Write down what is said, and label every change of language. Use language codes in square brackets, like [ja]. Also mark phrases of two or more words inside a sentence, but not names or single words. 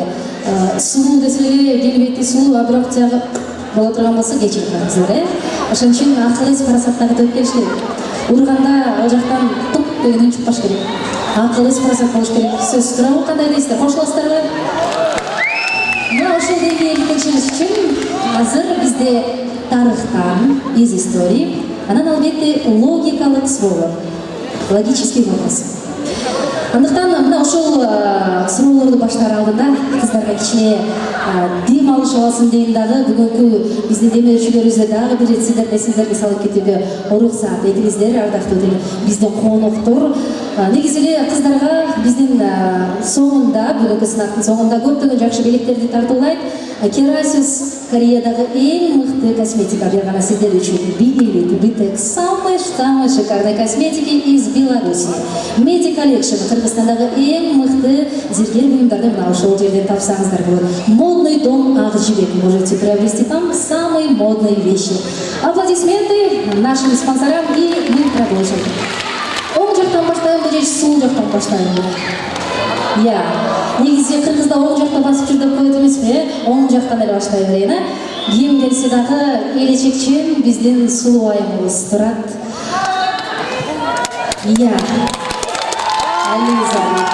[ky] Сулуу десе келбети сулуу, а бирок жагы боло турган болсо кечирип коюңуздар, Ошон үчүн акыл эс парасаттагы төп келиш керек. Урганда ал жактан туп деген үн чыкпаш керек. Акыл эс парасат болуш керек. Сөз туурабы, кандай дейсиздер? Кошуласыздарбы? Мына ошол деңгээлди текшериш үчүн азыр бизде тарыхтан, [ru] из истории, [ky] анан албетте логикалык суроолор, [ru] логический вопрос. [ky] Андыктан мына ошол суроолорду баштаар алдында кыздарга кичине дем алышып алсын дейм дагы. Бүгүнкү биздин демеушүлөрүбүздө дагы бир сиздерди эсиңиздерге салып кетүүгө уруксат этиңиздер, ардактуу биздин коноктор. Негизи эле кыздарга биздин соңунда, бүгүнкү сынактын соңунда көптөгөн жакшы белектерди тартуулайт. Керасиус Кореядагы эң мыкты косметика берган сиздер үчүн. Биэлита, Битек, [ru] самые шикарные косметики из Беларуси. [ky] Меди Collection Кыргызстандагы эң мыкты зергер буюмдарды мына ошол жерден тапсаңыздар болот. [ru] Модный дом Акжибек. Можете приобрести там самые модные вещи. Аплодисменты нашим спонсорам, и мы продолжим. [ky] Оң жактан баштайбы же сол жактан баштайбы? Я. Негизи Кыргызда оң жакта басып жүр деп коет эмеспи? Оң жактан эле баштай берейин. Ким келсе дагы элечекчен биздин сулуу айымыбыз турат. Я. Ализа.